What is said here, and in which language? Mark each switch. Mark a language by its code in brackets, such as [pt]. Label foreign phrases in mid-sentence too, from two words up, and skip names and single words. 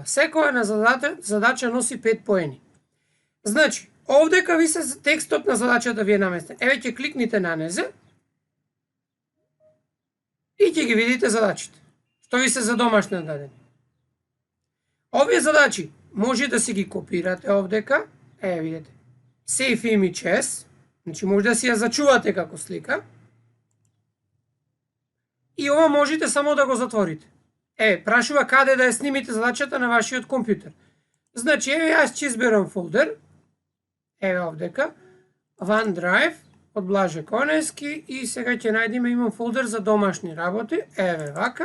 [mk] Секоја на задача носи 5 поени. Значи, овдека ви се текстот на задачата ви е наместен. Еве ќе кликните на незе и ќе ги видите задачите. Што ви се за домашна дадени. Овие задачи може да си ги копирате овдека. Еве видите. [en] Save image as. [mk] Значи може да си ја зачувате како слика. И ова можете само да го затворите. Прашува каде да ја снимите задачата на вашиот компјутер. Значи, јас ќе изберам фолдер. Еве овдека. OneDrive од Блаже Конески и сега ќе најдеме, имам фолдер за домашни работи. Еве вака.